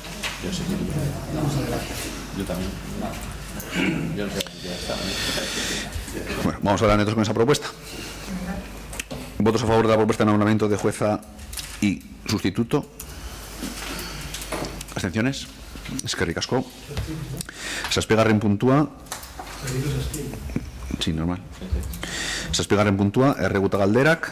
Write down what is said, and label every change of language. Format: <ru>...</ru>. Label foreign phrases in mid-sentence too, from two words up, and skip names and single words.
<es>Yo también. Yo no sé, ya está. Bueno, vamos a hablar nosotros con esa propuesta. ¿Votos a favor de la propuesta de nombramiento de jueza y sustituto? ¿Abstenciones?</es> <eu>Eskerrik asko. Zazpigarren puntua.</eu> <es>Sí, normal.</es> <eu>Zazpigarren puntua, erreguta galderak.</eu>